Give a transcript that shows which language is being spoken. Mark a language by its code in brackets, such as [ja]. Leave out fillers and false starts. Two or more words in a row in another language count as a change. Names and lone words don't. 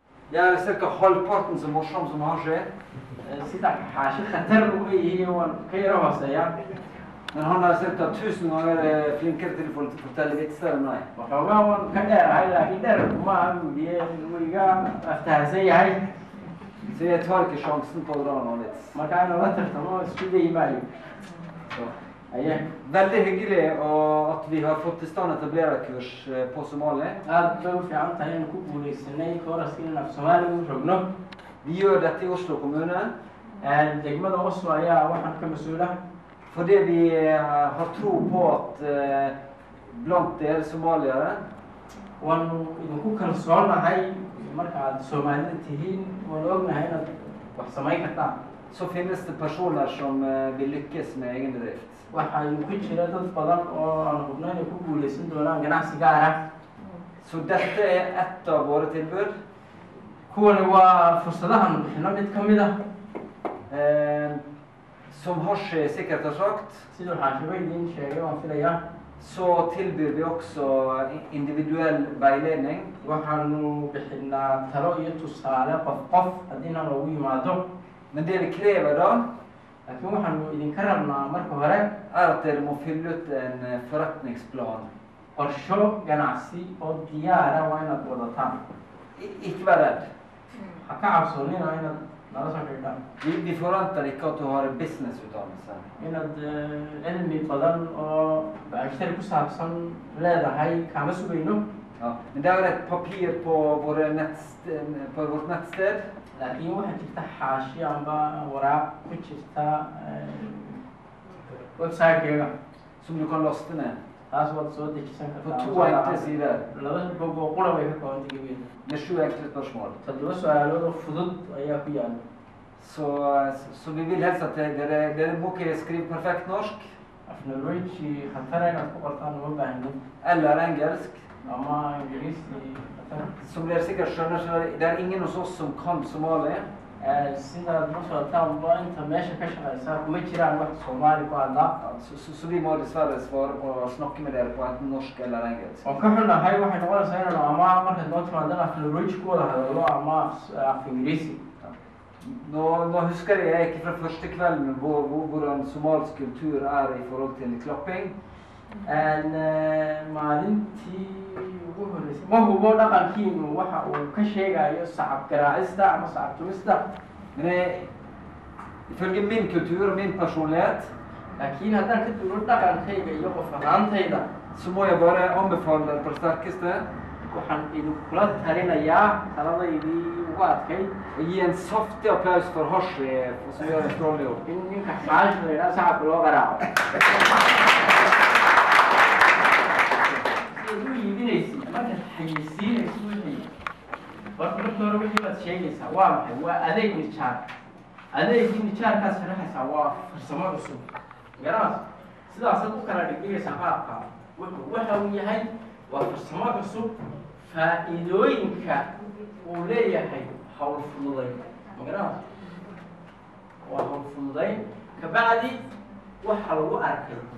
[no] Ja, cirka halvparten så morsom som har skjedd. [so] sida xaashi khatar u yihiin waan ka yara hooseeyaa [no] Men han er cirka 1000 ganger flinkere til å fortelle vitser enn meg. [so] waxoogaa waan ka dheerahay laakiin dheer ma aha buudiye wiga aftahansan yahay [no] Så jeg tar ikke sjansen på å dra noen vits. [so] marka inuu la tartamo isku dayi maayo [no] Så. [so] aye [no] Veldig hyggelig at vi har fått i stand etablererkurs på Somali. [so] aad bay u fiican tahay inaan ku guulaysanay kooraskiina af soomaaliga u rogno [no] Vi gjør dette i Oslo kommune [so] degmada Oslo ayaa waxaan ka mas-uula [no] fordi vi har tro på at blant dere somaliere [so] waanu idinku kalsoonahay marka aad soomaalida tihiin waan ognahay inaad wax samayn kartaan [no] så finnes det personer som vil lykkes med egen bedrift. [so] waxaa ku jira dad badan oo aan hubno inay ku guulaysan doonaan ganacsi gaar ah [no] Så dette er ett av våre tilbud. [so] kuwani waa fursadahan bixino mid ka mid ah [no] Som Horshi sikkert har sagt, [so] siduu xaashibo idiin sheegay waan filayaa [no] så tilbyr vi også individuell veiledning. [so] waxaanu bixinaa talo iyo tusaale qof haddiina loogu yimaado [no] Men det vi krever da, [so] laakiin waxaanu idinka rabnaa marka hore [no] er at dere må fylle ut en forretningsplan. [so] qorsho ganacsi oo diyaara waa inaad wadataan [no] Ikke vær redd. [so] ha ka cabsoonina inaad nala soo xidhaan [no] Vi forventer ikke at du har en businessutdannelse. [so] inaad cilmi badan oo bacshari ku saabsan leedahay kama sugayno [no] Ja. Men det er et papir på vårt nettsted. [so] laakiin waxaa jirta xaashi amba waraaq ku jirta website-keega [no] Som du kan laste ned. [so] taas waad soo dejisan [no] På [so] kartaa [no] 2 enkle sider. [so] laba bog oo qura bay ka koobanta gebigeeda [no] Med 7 enkle spørsmål. [so] 7 su-aalood oo fudud ayaa ku yaala [no] Så vi vil helst at dere må ikke skrive perfekt norsk. [so] af norweji khatara inaad ku qortaan uma baahno [no] Eller engelsk. [so] ama ingiriisi khatar [no] Som dere sikkert skjønner, så det er ingen hos oss som kan somali. [so] sidaad la socotaan ba inta meesha ka shaqaysaa kuma jiraan wax soomaali ku hadlaa [no] Så vi må dessverre svare på å snakke med dere på enten norsk eller engelsk. [so] waan ka xunnahay waxay noqonaysaa inaanu ama markaad noo timaadana af norweji ku wada hadallo ama af ingiriisi [no] Nå husker jeg ikke fra første kvelden hvordan somalsk kultur er i forhold til klapping. [so] maalintii ugu horreysay ma hubo dhaqankiinu waxa uu ka sheegayo sacab garaacista ama sacab tumista [no] Men ifølge min kultur og min personlighet, [so] laakiin haddaan ka duulo dhaqankayga iyo qof ahaantayda [no] så må jeg bare anbefale dere på det sterkeste [so] waxaan idinkula talinayaa taladaydii ugu adkayd [no] å gi en saftig applaus for Horshi, som gjør en strålende jobb. [so] in ninka xaashi la yidhaha sacabka loo garaaco sidaad u iibinaysid markaad xayeysiinaysid wixii horta markii hore wixii baad sheegaysaa waa maxay waa adeeg nijaar adeegii nijaarkaas sharaxaysaa waa farsamo cusub garanaas sidaasaad u kala dhigdhigaysaa qaabka waxa uu yahay waa farsamo cusub faa'iidooyinka uu leeyahay hawl fududayn magaraas waa hawl fududayn kabacdi waxa lagu arkay